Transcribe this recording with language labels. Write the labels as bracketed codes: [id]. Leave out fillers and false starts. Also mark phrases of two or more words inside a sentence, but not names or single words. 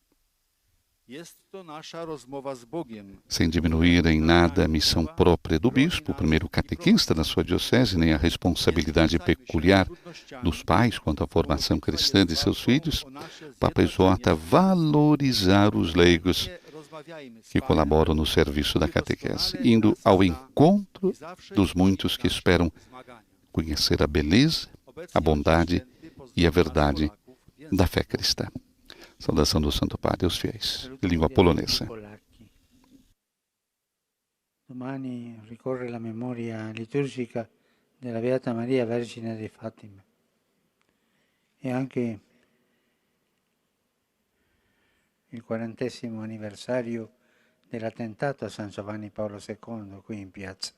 [pt] Sem diminuir em nada a missão própria do bispo, o primeiro catequista da sua diocese, nem a responsabilidade peculiar dos pais quanto à formação cristã de seus filhos, o Papa exorta a valorizar os leigos que colaboram no serviço da catequese, indo ao encontro dos muitos que esperam conhecer a beleza, a bondade e a verdade da fé cristã. Saudação do Santo Padre aos fiéis de língua polonesa. [it] Domani ricorre la memoria liturgica della Beata Maria Vergine di Fatima e anche il 40° anniversario dell'attentato a San Giovanni Paolo II qui in piazza.